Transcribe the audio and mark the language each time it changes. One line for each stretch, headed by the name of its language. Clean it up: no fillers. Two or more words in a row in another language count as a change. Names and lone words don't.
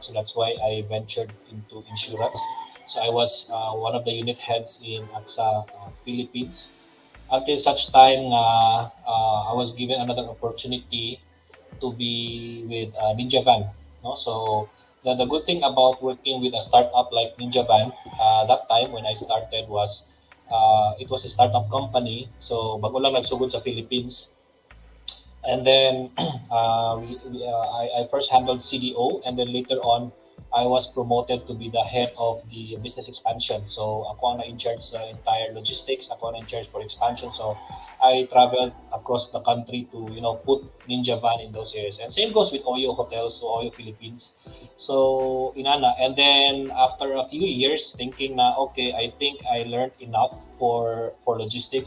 English: So that's why I ventured into insurance. So I was one of the unit heads in AXA Philippines until such time I was given another opportunity to be with Ninja Van. No? So the good thing about working with a startup like Ninja Van that time when I started was it was a startup company.
Cebuano: So bago lang nagsugod sa Philippines.
English: And then I first handled CDO, and then later on, I was promoted to be the head of the business expansion.
Cebuano: So ako ang
English: in charge
Cebuano: sa
English: entire logistics.
Cebuano: Ako ang
English: in charge for expansion. So I traveled across the country to put Ninja Van in those areas. And same goes with Oyo Hotels, so Oyo Philippines. So inana, and then after a few years, thinking na okay, I think I learned enough for logistics.